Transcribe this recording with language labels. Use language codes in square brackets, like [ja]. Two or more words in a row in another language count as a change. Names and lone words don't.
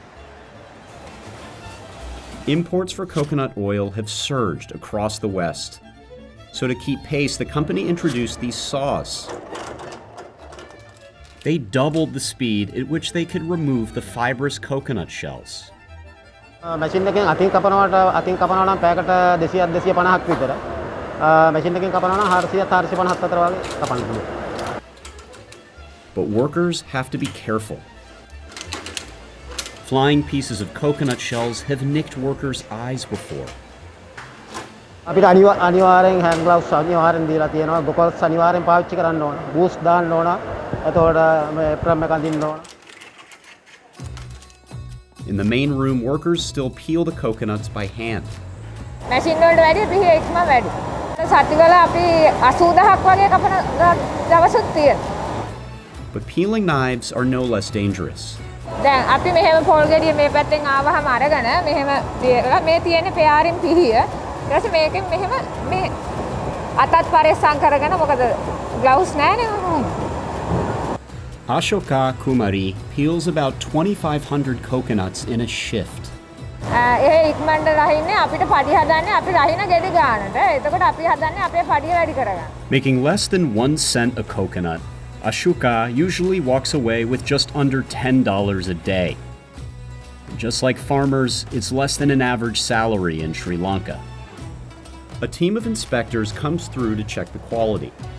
[en] Imports for coconut oil have surged across the West. So to keep pace, the company introduced these saws. They doubled the speed at which they could remove the fibrous coconut shells. [si] මැෂින් එකෙන් අතින් කපනවා නම් පැයකට 200 250ක් විතර. මැෂින් එකෙන් කපනවා නම් 400 450 අතර වගේ කපන්න පුළුවන්. [en] But workers have to be careful. Flying pieces of coconut shells have nicked workers' eyes before. [si] අපිට අනිවාර්යෙන් [en] hand gloves [si] අනිවාර්යෙන් දීලා තියෙනවා. goggles අනිවාර්යෙන් පාවිච්චි කරන්න ඕන. boots දාන්න ඕන. එතකොට මේ apron එක අඳින්න ඕන. [en] In the main room, workers still peel the coconuts by hand. [si] මැෂින් වලට වැඩිය පිහි ඉක්ම වැඩි. සතිවල අපි 80000ක් වගේ කපන දවසුත් තියෙනවා. [en] But peeling knives are no less dangerous. [si] දැන් අපි මෙහෙම පොල් ගෙඩිය මේ පැත්තෙන් ආවහම අරගෙන මෙහෙම මේ තියෙන්නේ පෙයාරින් පිහිය. ඊට පස්සේ මේකෙන් මෙහෙම මේ අතත් පරිස්සම් කරගෙන මොකද ග්ලව්ස් නැහැනේ. [en] Ashoka Kumari peels about 2,500 coconuts in a shift. [si] ඒ ඉක්මනට රහින්නේ අපිට පඩි හදන්නේ අපි රහින ගෙඩි ගන්නට. එතකොට අපි හදන්නේ අපේ පඩිය වැඩි කරගන්න. [en] Making less than 1 cent a coconut, Ashoka usually walks away with just under $10 a day. Just like farmers, it's less than an average salary in Sri Lanka. A team of inspectors comes through to check the quality.